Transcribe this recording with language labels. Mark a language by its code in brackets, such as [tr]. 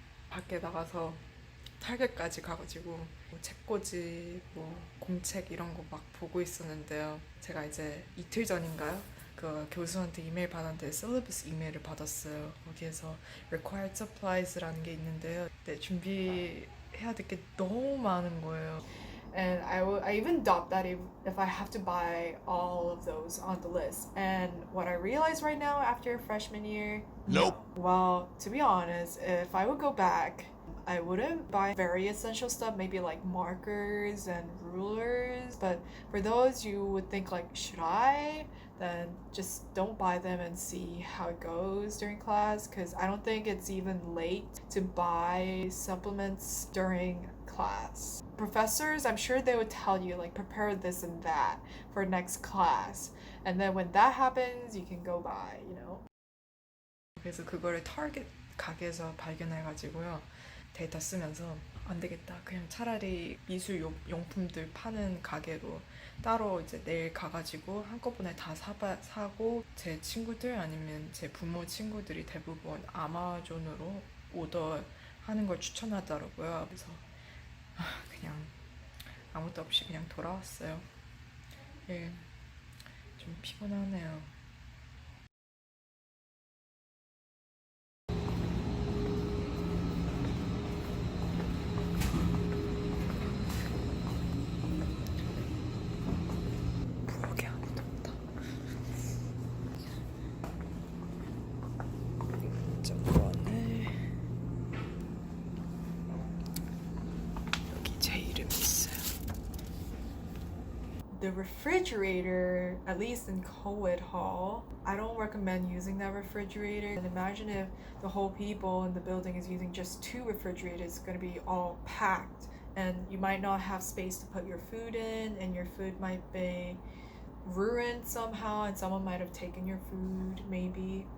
[ko] 밖에 나가서 탈겟까지 가가지고 뭐 책꽂이, 뭐 공책 이런 거 막 보고 있었는데요. 제가 이제 이틀 전인가요? 그 교수한테 이메일 받았는데 셀러비스 이메일을 받았어요. 거기에서 required supplies라는 게 있는데요. 네, 준비해야 될 게 너무 많은 거예요. [en] And I even doubt that if I have to buy all of those on the list. And what I realize right now after freshman year, Nope. well, to be honest, if I would go back, I wouldn't buy very essential stuff, maybe like markers and rulers. But for those you would think like, should I? Then just don't buy them and see how it goes during class, because I don't think it's even late to buy supplements during class. Professors, I'm sure they would tell you like prepare this and that for next class, and then when that happens you can go buy, you know. [ko] 그래서 그거를 타겟 가게에서 발견해가지고요. 데이터 쓰면서 안 되겠다. 그냥 차라리 미술 용품들 파는 가게로 따로 이제 내일 가가지고 한꺼번에 다 사고 제 친구들 아니면 제 부모 친구들이 대부분 아마존으로 오더하는 걸 추천하더라고요. 그래서 그냥 아무것도 없이 그냥 돌아왔어요. 예, 좀 피곤하네요. 부엌에 아무도 없다. 냉장고안에 여기 제 이름이 있어요. [en] the refrigerator, at least in co-ed hall, I don't recommend using that refrigerator. And imagine if the whole people in the building is using just 2 refrigerators, it's going to be all packed and you might not have space to put your food in, and your food might be ruined somehow, and someone might have taken your food maybe.